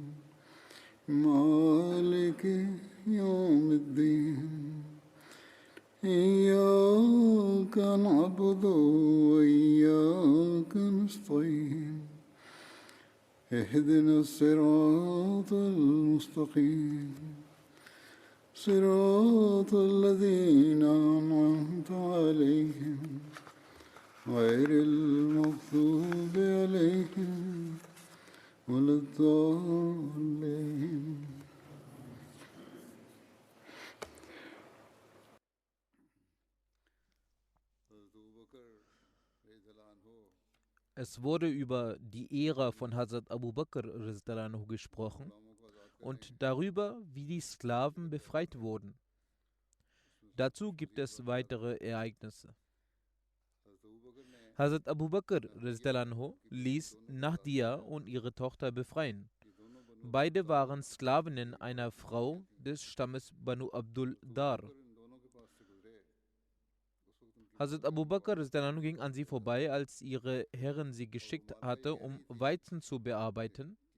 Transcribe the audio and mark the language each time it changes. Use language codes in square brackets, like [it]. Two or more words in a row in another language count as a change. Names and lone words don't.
[ar] مالك يوم الدين إياك نعبد وإياك نستعين اهدنا الصراط المستقيم صراط الذين أنعمت عليهم غير المغضوب عليهم ولا الضالين. [de] Es wurde über die Ära von Hazrat Abu Bakr r. anhu gesprochen und darüber, wie die Sklaven befreit wurden. Dazu gibt es weitere Ereignisse. Hazrat Abu Bakr r. anhu ließ Nahdia und ihre Tochter befreien. Beide waren Sklavinnen einer Frau des Stammes Banu Abdul Dar. Hazrat Abu Bakr r. ging an sie vorbei, als ihre Herrin sie geschickt hatte, um Weizen zu bearbeiten.